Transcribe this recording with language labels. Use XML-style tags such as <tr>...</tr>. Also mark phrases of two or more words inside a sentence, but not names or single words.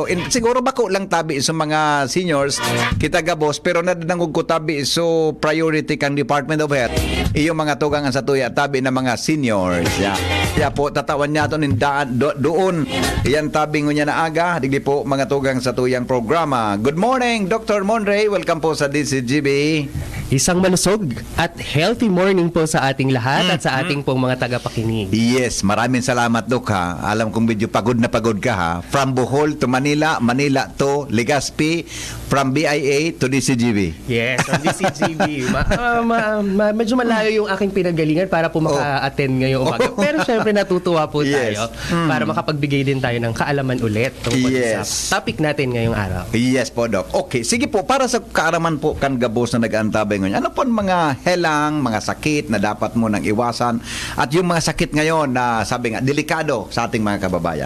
<bik>Siguro bako lang tabi sa mga seniors, kita gabos, pero nadanangog ko tabi so priority kang Department of Health. Iyo mga tugang ang satuya, tabi na mga seniors. Kaya po, tatawan niya ito doon. Iyan tabi ngunyan na aga, digdi po mga tugang sa tuyang programa.</bik> <en>Good morning, Dr. Monray.</en> <tl>Welcome po sa DCGB. Isang malusog at</tl> <en>healthy morning</en> <tl>po sa ating lahat at sa ating pong mga tagapakinig. Yes, maraming salamat, Dok, ha. Alam kong medyo pagod na pagod ka, ha.</tl> <en>From Bohol to Manila, Manila to Legazpi, from BIA to DCGB. Yes, from DCGB.</en> <tl>Medyo malayo yung aking pinagalingan para po maka-attend ngayong umaga. Pero syempre natutuwa po tayo para makapagbigay din tayo ng kaalaman ulit tungkol sa topic natin ngayong araw. Yes po, Dok. Okay, sige po,</tl> <bik>para sa kaaraman po kan gabos na nag-antabay ngayon, ano po mga helang,</bik> <tl>mga sakit na dapat mo nang iwasan at yung mga sakit ngayon na sabi nga, delikado sa ating mga kababayan?</tl>